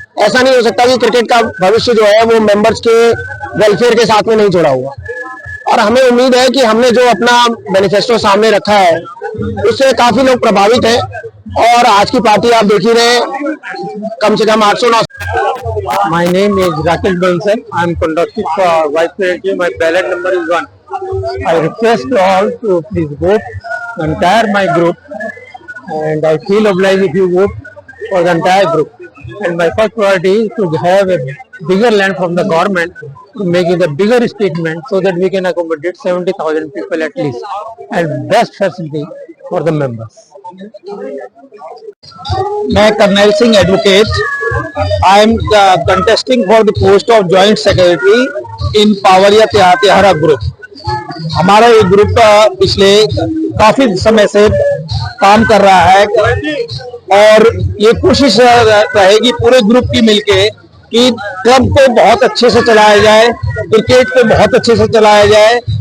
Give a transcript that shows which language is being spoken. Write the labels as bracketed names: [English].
[Hindi] ऐसा नहीं हो सकता कि क्रिकेट का भविष्य जो है वो मेंबर्स के वेलफेयर के साथ में नहीं जुड़ा हुआ। और हमें उम्मीद है कि हमने जो अपना मैनिफेस्टो सामने रखा है उससे काफी लोग प्रभावित हैं और आज की पार्टी आप देख ही रहे हैं, कम से कम 800-900। [English] My name is Rakesh Bansal. I am contesting for Vice President. My ballot number is 1. I request all to please vote the entire my group, and I feel obliged if you vote for the entire group. And my first priority is to have a bigger land from the government to make it a bigger statement so that we can accommodate 70,000 people at least, and best facility for the members. मैं colonel Singh advocate, I am contesting for the post of joint secretary in पावरिया त्यारा group. [Hindi] हमारा ये group पिछले काफी समय से काम कर रहा है और ये कोशिश रहेगी पूरे ग्रुप की मिलके कि क्लब को बहुत अच्छे से चलाया जाए, क्रिकेट को बहुत अच्छे से चलाया जाए।